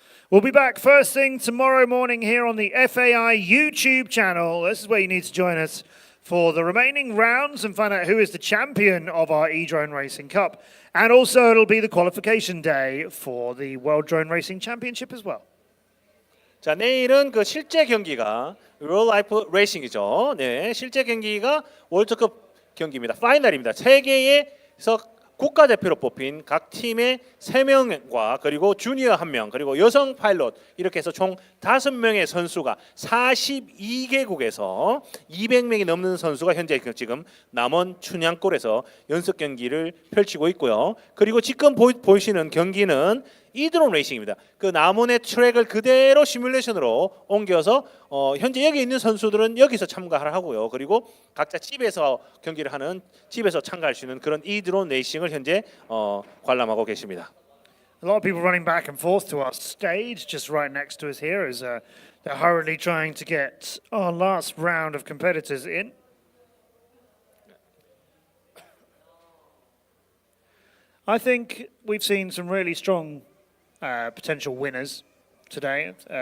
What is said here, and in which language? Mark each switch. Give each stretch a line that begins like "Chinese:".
English: We'll be back first thing tomorrow morning here on the FAI YouTube channel. This is where you need to join us for the remaining rounds and find out who is the champion of our e-drone racing cup. And also it'll be the qualification day for the World Drone Racing Championship as well.
Korean: 자, 내일은 그 실제 경기가 Real Life Racing이죠. 네, 실제 경기가 월드컵 경기입니다. 파이널입니다. 세계에서 국가대표로 뽑힌 각 팀의 3명과 그리고 주니어 1명 그리고 여성 파일럿 이렇게 해서 총 5명의 선수가 42개국에서 200명이 넘는 선수가 현재 지금 남원 춘향골에서 연습 경기를 펼치고 있고요. 그리고 지금 보시는 경기는 이드론 레이싱입니다. 그 남원의 트랙을 그대로 시뮬레이션으로 옮겨서 현재 여기 있는 선수들은 여기서 참가를 하고요. 그리고 각자 집에서 경기를 하는 집에서 참가할 수 있는 그런 이드론 레이싱을 현재 관람하고 계십니다.
English: A lot of people running back and forth to our stage, just right next to us here, as they're hurriedly trying to get our last round of competitors in. I think we've seen some really strong potential winners today.